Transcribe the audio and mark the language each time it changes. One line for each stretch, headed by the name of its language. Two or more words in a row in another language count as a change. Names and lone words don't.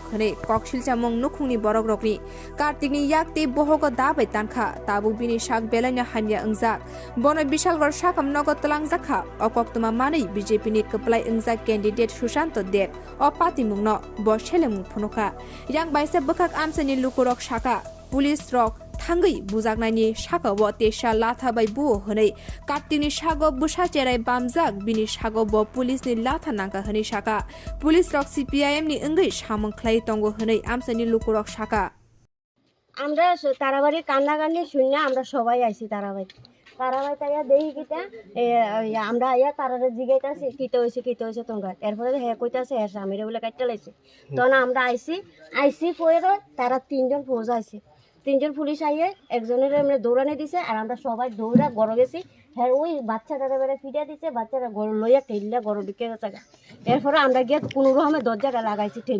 Bodo: हनै ककसिलचामं नुखुंनि बरक रकनि कार्तिकनि याकति बहगो दाबाय तानखा ताबु बिनि साक बेलायनो हान्या ओंजाक बनो बिशालगढ़ साकाम नगद तलांजाखा अकक्तमा मानै बीजेपीनि कपलाय ओंजाक कैंडिडेट सुशांत देब अ पार्टी मुंनो ब सेलेमुं फुनुखा yang baisa bekak amsani lukurok shaka पुलिस रक थांगै बुजागनायनि सागाव तेसा लाथा बाय बुओ हनै कार्तिकनि सागाव बुसा चेराय बामजाक बिनि सागाव ब पुलिसनि लाथा नांका हनै साका पुलिस रक सीपीआईएम नि ओंगै सामंख्लाय तंगो हनै आमसानि लुकुरक साका
Bangla: আমরা তারাবাড়ির কান্নাকান্নি শুনে আমরা সবাই আইছি তারাবাড়ি তাইয়া দেখি কিতা আমরা আইয়া তারারে জিগাইতাছি কিতে হইছে তোমরা এরপরে হ্যাঁ কইতাছে হ্যাঁ স্বামীরে বলে কাটতে লাইছে তখন আমরা আইছি পরে তারা তিনজন ফৌজ আইছে তিনজন পুলিশ আইয়ে একজনের আমরা দৌড়ানি দিছে আর আমরা সবাই দৌড়া গড় গেছি হ্যাঁ ওই বাচ্চাটারে বেড়ে ফিটা দিছে বাচ্চারা গড় লইয়া ঠেললা গড় ঢুকে গেছে এরপরে আমরা গিয়ে কোনো রকমের দরজাটা লাগাইছি ঠেললা